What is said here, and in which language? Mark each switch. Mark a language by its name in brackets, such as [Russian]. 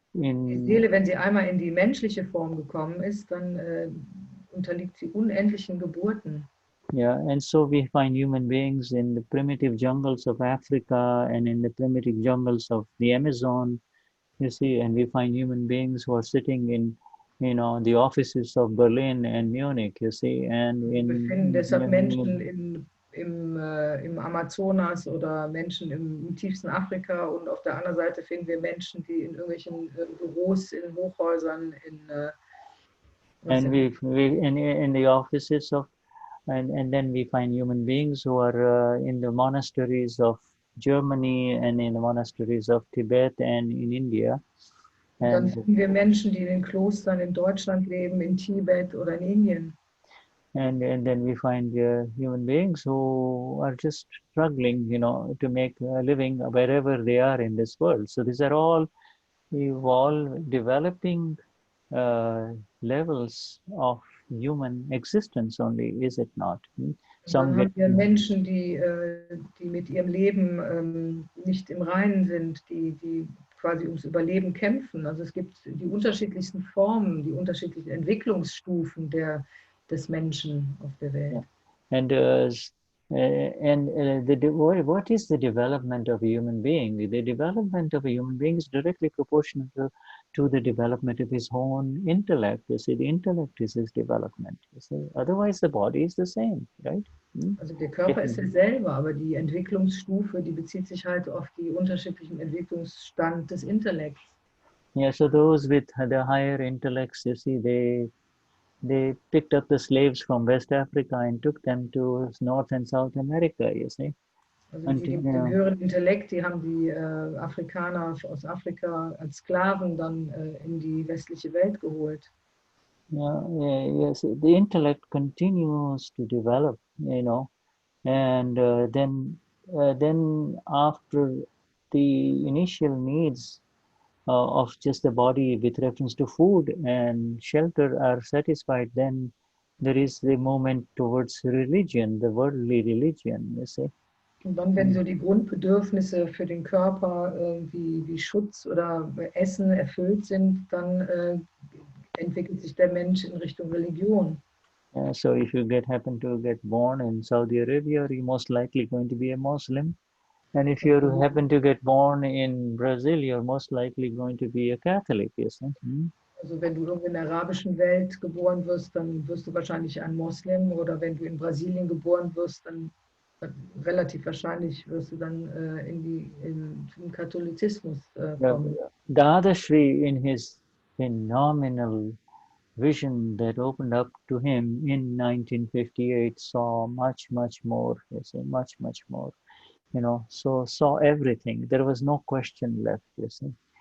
[German] Die Seele, wenn sie einmal in die menschliche Form gekommen ist, dann unterliegt sie unendlichen Geburten. [English] Yeah, and so we find human beings in the primitive jungles of Africa and in the primitive jungles of the Amazon, you see, and we find human beings who are sitting in, you know, the offices of Berlin and Munich, you see, and [German] Wir finden deshalb Menschen im Amazonas oder Menschen im tiefsten Afrika, und auf der anderen Seite finden wir Menschen, die in irgendwelchen Büros, in Hochhäusern, [English] and we in the offices of, and then we find human beings who are in the monasteries of Germany and in the monasteries of Tibet and in India. [German] Dann finden wir Menschen, die in den Klostern in Deutschland leben, in Tibet oder in Indien. [English] And then we find human beings who are just struggling, you know, to make a living wherever they are in this world. So these are all developing levels of human existence only, is it not? [German] Dann haben wir Menschen, die mit ihrem Leben nicht im Reinen sind, die quasi ums Überleben kämpfen. Also es gibt die unterschiedlichsten Formen, die unterschiedlichen Entwicklungsstufen des Menschen auf der Welt. [English] Yeah. What is the development of a human being? The development of a human being is directly proportional to the development of his own intellect. You see, the intellect is his development. You see, otherwise the body is the same, right? [German] Also der Körper ist derselbe, aber die Entwicklungsstufe, die bezieht sich halt auf die unterschiedlichen Entwicklungsstand des Intellekts. [English] Yeah, so those with the higher intellects, you see, they picked up the slaves from West Africa and took them to North and South America, you see. [German] Also die mit dem höheren Intellekt, die haben die Afrikaner aus Afrika als Sklaven dann in die westliche Welt geholt. [English] Yes, the intellect continues to develop, you know, and then after the initial needs of just the body with reference to food and shelter are satisfied, then there is the movement towards religion, the worldly religion, you see. [German] Und dann, wenn so die Grundbedürfnisse für den Körper wie Schutz oder Essen erfüllt sind, dann entwickelt sich der Mensch in Richtung Religion. [English] So if you happen to get born in Saudi Arabia, you're most likely going to be a Muslim. And if you happen to get born in Brazil, you're most likely going to be a Catholic, you see. [German] Also wenn du irgendwo in der arabischen Welt geboren wirst, dann wirst du wahrscheinlich ein Moslem, oder wenn du in Brasilien geboren wirst, dann relativ wahrscheinlich wirst du dann zum Katholizismus kommen. [English] Dadashri, in his phenomenal vision that opened up to him in 1958, saw much more, you see, much more, you know, so saw everything. There was no question left, you see.